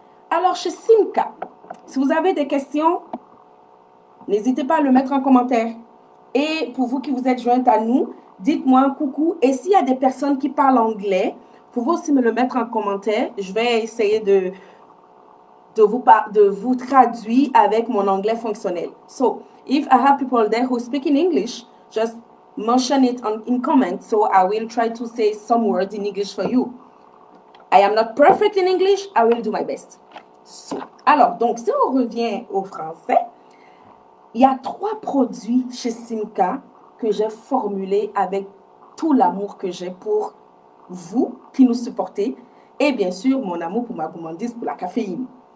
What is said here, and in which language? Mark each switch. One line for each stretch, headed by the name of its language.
French: Alors, chez Simca, si vous avez des questions, n'hésitez pas à le mettre en commentaire. Et pour vous qui vous êtes jointes à nous, dites-moi un coucou. Et s'il y a des personnes qui parlent anglais, vous pouvez aussi me le mettre en commentaire. Je vais essayer de vous traduire avec mon anglais fonctionnel.
English: So, if I have people there who speak in English, just mention it in comments, so I will try to say some words in English for you. I am not perfect in English, I will do my best.
French: So, alors, donc, si on revient au français, il y a 3 produits chez Simca que j'ai formulés avec tout l'amour que j'ai pour vous qui nous supportez et bien sûr mon amour pour ma gourmandise, pour la caféine.